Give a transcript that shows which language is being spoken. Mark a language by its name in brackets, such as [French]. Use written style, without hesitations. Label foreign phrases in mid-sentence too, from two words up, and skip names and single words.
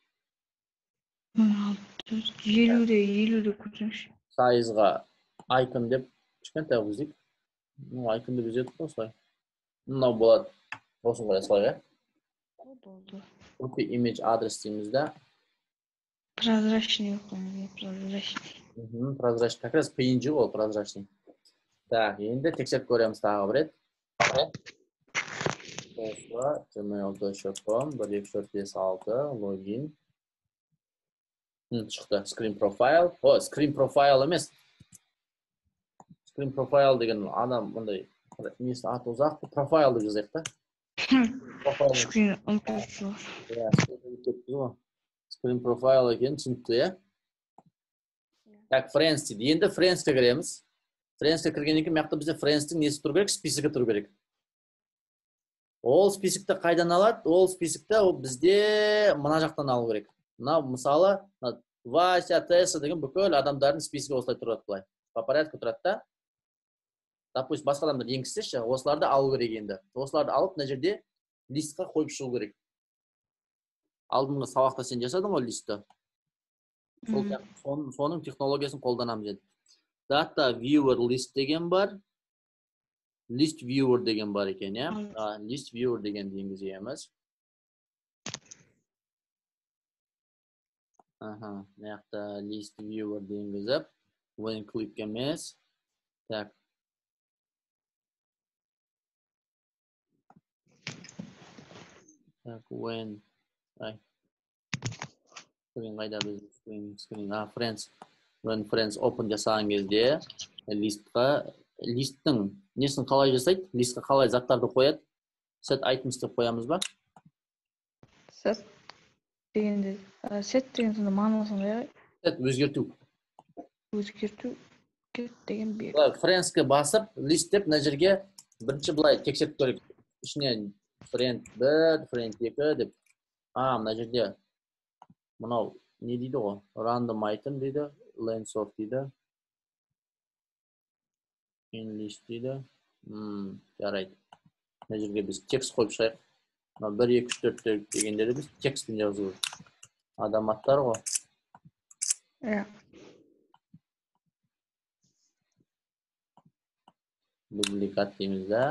[Kazakh] 50-де көрсеңші. Сайызға icon деп кішкентай қылып іздейік. Icon деп іздедік қой осылай. Мынау болады. Осын қоя салайық, ә? Болды. [English] Copy image [Kazakh] адрес дейміз да. Прозрачный қойыңыз, прозрачный. Прозрачный. [Russian] Как раз [Kazakh] PNG ол прозрачный. Так, енді тексеріп көреміз тағы бір рет. gmail.com 12456 логин. Шықты. [English] Screen profile. О, screen profile емес. Screen profile [Kazakh] деген адам мындай несі аты ұзақ. Profile деп жазайық та. Screen ұмытып. [English] Screen profile [Kazakh] екен түсінікті, е? Так, friends дейді. Енді friends'ке кіреміз. Friends'ке кіргеннен кейін мақта бізде friends'тің несі тұру керек? Списігі тұру керек. Ол списікті қайдан алады? Ол списікті бізде мына жақтан алу керек. Мына мысалы Вася, Теса деген бүкіл адамдардың списігі осылай тұрады былай. [Russian] По порядку [Kazakh] тұрады да. Допустим, басқа адамдар енгізсеші, осыларды алу керек енді. Осыларды алып, мына жерде листқа қойып шығу керек. Алдыңғы сабақта сен жасадың ғой листті. Соның технологиясын қолданамыз енді. [English] Data viewer list деген бар. [Kazakh] List viewer деген бар екен, е? [English] List viewer [Kazakh] деген енгіземіз. Маяқта [English] list viewer [Kazakh] енгізіп, [English] when click [Kazakh] емес. Так. Так, [English] when screen [Kazakh] қайда біз screen, friends. [English] When friends open [Kazakh] жасаған кезде листтің несін қалай жасайды? Листқа қалай заттарды қояды? [English] Set items [Kazakh] деп қоямыз ба? Set дегенде, set деген сонда мағынасын қайғай? Set өзгерту. Өзгерту деген бер. Friends'ке басып, лист деп мына жерге бірінші былай тексеріп көрейік. Ішінен [English] friend 1, friend 2 [Kazakh] деп. Мына жерде мынау не дейді ғой? [English] Random item дейді, length of дейді. In list дейді. [Kazakh] Жарайды. Мына жерге біз текст қойып шығайық. 1, 2, 3, 4 дегендерді біз текстпен жазу. Адам аттар ғой. Дубликат дейміз да.